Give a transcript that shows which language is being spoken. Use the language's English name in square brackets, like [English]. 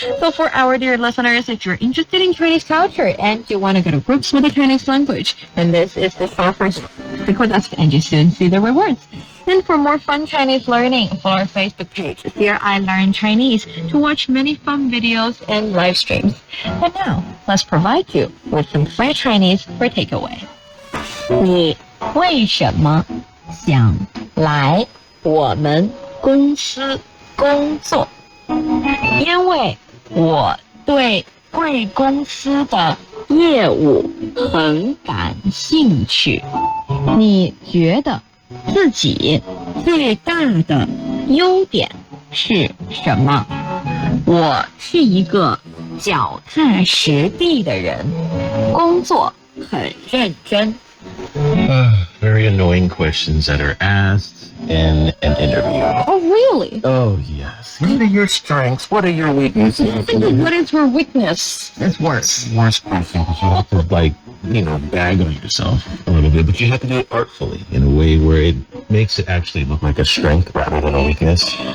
[English] So for our dear listeners, if you're interested in Chinese culture and you want to go to groups with the Chinese language, then this is the show for you. Stick with us and you soon see the rewards. And for more fun Chinese learning, follow our Facebook page, Here I Learn Chinese, to watch many fun videos and live streams. And now, let's provide you with some free Chinese for takeaway. [Chinese] 你为什么想来我们公司工作？因为我对贵公司的业务很感兴趣。你觉得自己最大的优点是什么？我是一个脚踏实地的人，工作很认真。 [English] Very annoying questions that are asked in an interview. Oh, really? Oh, yes. What are your strengths? What are your weaknesses? What is her weakness? Is worse. Worst question, because you have to, bag on yourself a little bit, but you have to do it artfully in a way where it makes it actually look like a strength rather than a weakness.